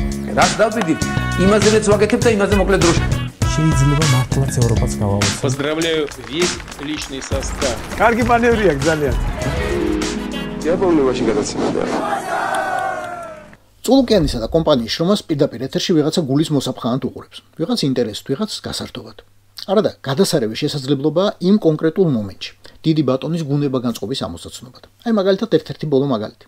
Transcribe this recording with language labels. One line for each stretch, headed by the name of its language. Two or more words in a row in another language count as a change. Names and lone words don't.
Georgian: ვაკეთებ. რაც დავიდით, იმაზეც ვაკეთებ და იმაზე მოკლედ დროში. შეიძლება მართლაც ევროპაც გავავოთ.
Russian: Поздравляю весь личный состав.
Georgian: კარგი მანევრია ძალიან. დიაპოლოვაში გადაცემდა. წულუკიანისა და კომპანიის შრომას პირდაპირ ეთერში ვიღაცა გულის მოსაფხანად უყურებს. ვიღაც ინტერესს, ვიღაც გასართობად. არადა, გადასარევი შესაძლებლობაა იმ კონკრეტულ მომენტში. დიდი ბატონის გუნება-განწყობის ამოსაცნობად. აი მაგალითად ერთ-ერთი ბოლო მაგალითი.